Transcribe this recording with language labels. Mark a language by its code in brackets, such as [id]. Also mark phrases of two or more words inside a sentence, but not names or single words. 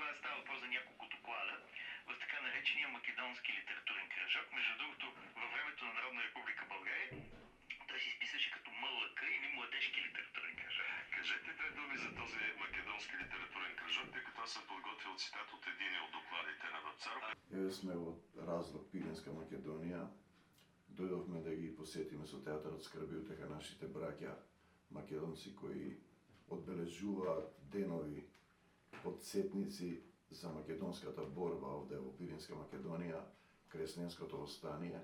[bg] Става въпрос за няколко доклада в така наречения македонски литературен кръжок. Между другото, във времето на Народна република България той се изписваше като МЛК или Младежки литературен кръжок. Кажете две думи за този македонски литературен кръжок, тъй като аз съм подготвил цитат от един от докладите на Вапцаров. [mk] Еве сме од разлог Пиринска Македонија. Дојдовме да ги посетиме со театарот Скрби утеха нашите браќа македонци кои одбележуваат денови подсетници за македонската борба овде во Пиринска Македонија, Кресненското востание.